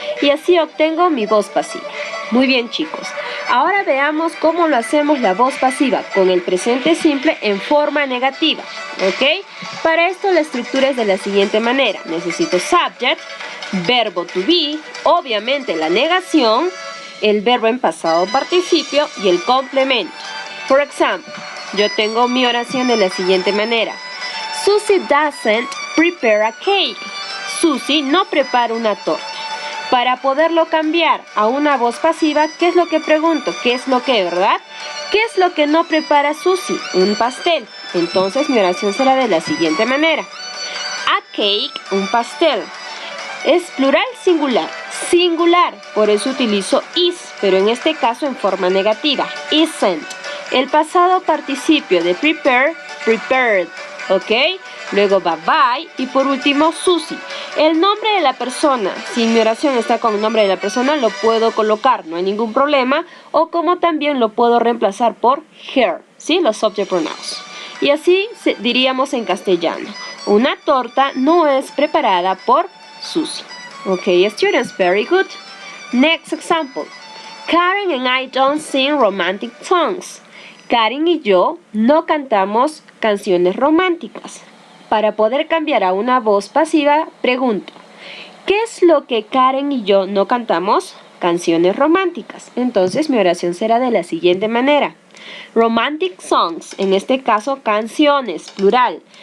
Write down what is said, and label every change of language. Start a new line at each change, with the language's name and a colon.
Spanish: Y así obtengo mi voz pasiva. Muy bien, chicos. Ahora veamos cómo lo hacemos la voz pasiva con el presente simple en forma negativa, ¿ok? Para esto la estructura es de la siguiente manera. Necesito subject, verbo to be, obviamente la negación, el verbo en pasado participio y el complemento. Por ejemplo, yo tengo mi oración de la siguiente manera.
English: Susie doesn't prepare a cake.
Spanish: Susie no prepara una torta. Para poderlo cambiar a una voz pasiva, ¿qué es lo que pregunto? ¿Qué es lo que, verdad? ¿Qué es lo que no prepara Susie? Un pastel. Entonces mi oración será de la siguiente manera.
English: A cake,
Spanish: un pastel. Es plural singular. Singular, por eso utilizo is, pero en este caso en forma negativa. Isn't. El pasado participio de prepare, prepared. ¿Ok? Luego va by y por último Susie. El nombre de la persona, si mi oración está con el nombre de la persona, lo puedo colocar, no hay ningún problema. O como también lo puedo reemplazar por her, ¿sí? Los subject pronouns. Y así diríamos en castellano. Una torta no es preparada por Susie.
English: Ok, students, very good. Next example. Karen and I don't sing romantic songs.
Spanish: Karen y yo no cantamos canciones románticas. Para poder cambiar a una voz pasiva, pregunto, ¿qué es lo que Karen y yo no cantamos? Canciones románticas. Entonces mi oración será de la siguiente manera.
English: Romantic songs,
Spanish: en este caso canciones, plural.